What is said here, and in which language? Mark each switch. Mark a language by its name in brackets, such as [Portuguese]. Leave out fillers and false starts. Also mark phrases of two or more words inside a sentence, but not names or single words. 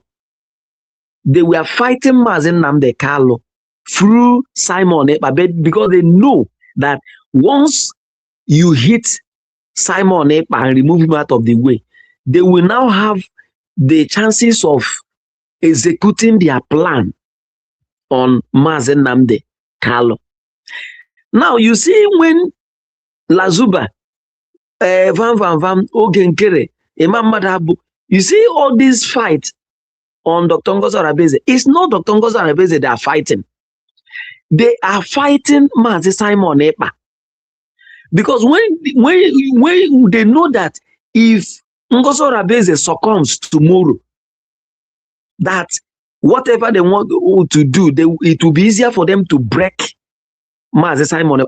[English] They were fighting Mazi Nnamdi Kanu through Simon Ekpa, because they know that once you hit Simon Ekpa and remove him out of the way, they will now have the chances of executing their plan on Mazi Nnamdi Kanu. Now you see when Lazuba, Oge Nkere, Imam Madabu, you see all these fights on Dr. Ngozi Arabeze. It's not Dr. Ngozi Arabeze they are fighting. They are fighting Mazi Simon Ekpa. Because when they know that if Ngozi Arabeze succumbs tomorrow, that whatever they want to do, it will be easier for them to break Mazi Simon Ekpa.